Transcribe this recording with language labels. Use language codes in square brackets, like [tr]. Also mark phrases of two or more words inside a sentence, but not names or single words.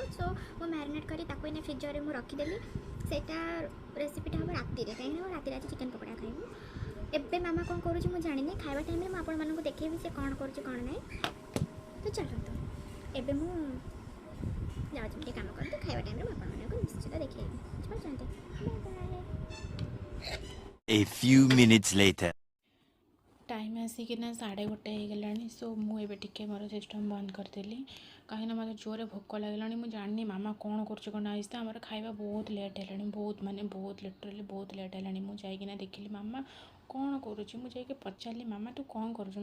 [or] ସୋ ମୁଁ ମ୍ୟାରିନେଟ୍ କରି ତାକୁ ଏଇନେ ଫ୍ରିଜରେ ମୁଁ ରଖିଦେଲି। ସେଇଟା ରେସିପିଟା ହେବ ରାତିରେ, କାହିଁକିନା ମୁଁ ରାତିରେ ଆଜି ଚିକେନ୍ ପକୋଡ଼ା ଖାଇବୁ। ଏବେ ମାମା କ'ଣ କରୁଛି ମୁଁ ଜାଣିନି, ଖାଇବା ଟାଇମ୍ରେ ମୁଁ ଆପଣମାନଙ୍କୁ ଦେଖେଇବି ସେ କ'ଣ କରୁଛି କ'ଣ ନାହିଁ। ତ ଚାଲନ୍ତୁ ଏବେ ମୁଁ ଯାଉଛି ଟିକେ କାମ କରିବି, ଖାଇବା ଟାଇମ୍ରେ ମୁଁ ଆପଣମାନଙ୍କୁ ନିଶ୍ଚିତ ଦେଖେଇବି, ବୁଝିପାରୁଛନ୍ତି? [en] A few minutes later. [or] ଟାଇମ୍ ଆସିକିନା 1:30 ହେଇଗଲାଣି। ସୋ ମୁଁ ଏବେ ଟିକେ ମୋର ସିଷ୍ଟମ୍ ବନ୍ଦ କରିଦେଲି, କାହିଁକିନା ମୋତେ ଜୋରରେ ଭୋକ ଲାଗିଲାଣି। ମୁଁ ଜାଣିନି ମାମା କ'ଣ କରୁଛି କ'ଣ ନାହିଁ। ତ ଆମର ଖାଇବା ବହୁତ ଲେଟ୍ ହେଲାଣି, ବହୁତ ଲିଟରାଲି ବହୁତ ଲେଟ୍ ହେଲାଣି। ମୁଁ ଯାଇକିନା ଦେଖିଲି ମାମା କ'ଣ କରୁଛି। ମୁଁ ଯାଇକି ପଚାରିଲି ମାମା ତୁ କ'ଣ କରୁଛୁ?